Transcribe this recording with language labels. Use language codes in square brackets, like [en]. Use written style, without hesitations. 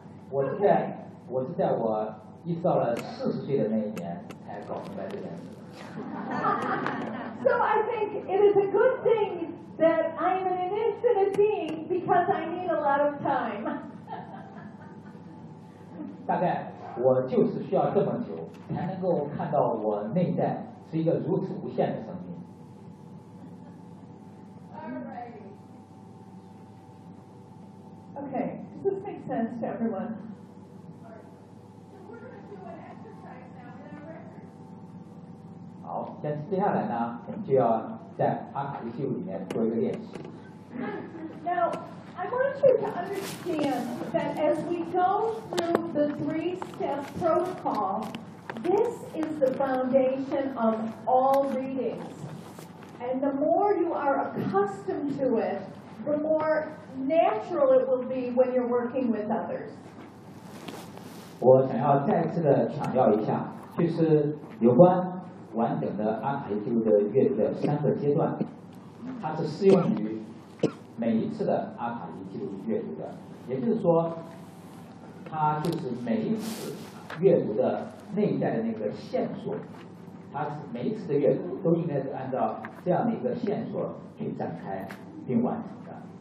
[zh] 我是在我意识到了40岁的那一年才搞明白这件事。 [en] So I think it is a good thing that I am an infinite being because I need a lot of time. [zh] 大概我就是需要这么久才能够看到我内在是一个如此无限的生命。 [en] Okay, does this make sense to everyone? [zh] 好，现在接下来呢，我们就要在阿卡丽记录里面做一个练习。 [en] Now, I want you to understand that as we go through the three-step protocol, this is the foundation of all readings. And the more you are accustomed to it, the more natural it will be when you're working with others. [zh] 我想要再次的强调一下，就是有关完整的阿卡丽记录的阅读的3个阶段，它是适用于每一次的阿卡丽记录阅读的，也就是说它就是每一次阅读的内在的那个线索，它每一次的阅读都应该是按照这样的一个线索去展开并完成的。